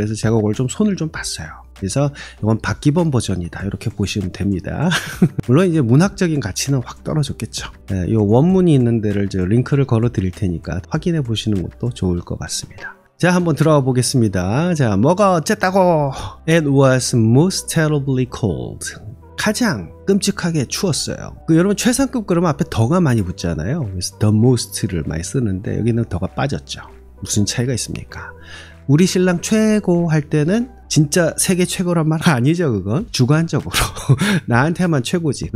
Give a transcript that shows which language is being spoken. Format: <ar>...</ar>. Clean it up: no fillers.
<ko>그래서 제가 그걸 좀 손을 좀 봤어요. 그래서 이건 박기범 버전이다 이렇게 보시면 됩니다. 물론 이제 문학적인 가치는 확 떨어졌겠죠. 이 원문이 있는 데를 저 링크를 걸어 드릴 테니까 확인해 보시는 것도 좋을 것 같습니다. 자, 한번 들어가 보겠습니다. 자, 뭐가 어쨌다고?</ko> <en>It was most terribly cold.</en> <ko>가장 끔찍하게 추웠어요. 여러분 최상급 그러면 앞에 더가 많이 붙잖아요. 그래서 the most를 많이 쓰는데 여기는 더가 빠졌죠. 무슨 차이가 있습니까? 우리 신랑 최고 할 때는 진짜 세계 최고란 말 아니죠. 그건 주관적으로 나한테만 최고지.</ko>